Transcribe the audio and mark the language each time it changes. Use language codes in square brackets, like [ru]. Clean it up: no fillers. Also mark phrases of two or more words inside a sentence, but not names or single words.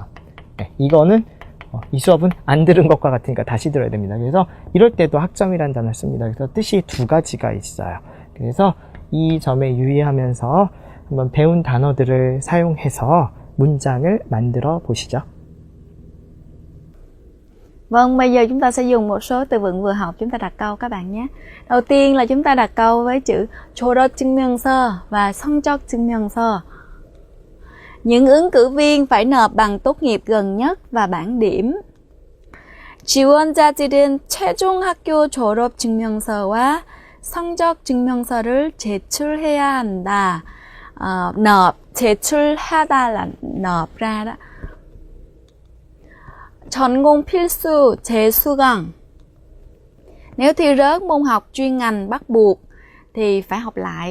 [ko] 이거는 이 수업은 안 들은 것과 같으니까 다시 들어야 됩니다. 그래서 이럴 때도 학점이라는 단어를 씁니다. 그래서 뜻이 두 가지가 있어요. 그래서 이 점에 유의하면서 한번 배운 단어들을 사용해서 문장을 만들어 보시죠. [vi] Vâng, bây giờ chúng ta sẽ dùng một số từ vựng vừa học chúng ta đặt câu các bạn nhé. Đầu tiên là chúng ta đặt câu với chữ [ko] 졸업 증명서 [vi] và [ko] 성적 증명서. [vi] Những ứng cử viên phải nộp bằng tốt nghiệp gần nhất và bảng điểm. [ko] 지원자들은 최종 학교 졸업 증명서와 성적 증명서를 제출해야 한다. [vi] nộp, 제출하다 là nộp ra đó. [ko] 전공 필수, 재수강. [vi] Nếu thi rớt môn học chuyên ngành bắt buộc thì phải học lại.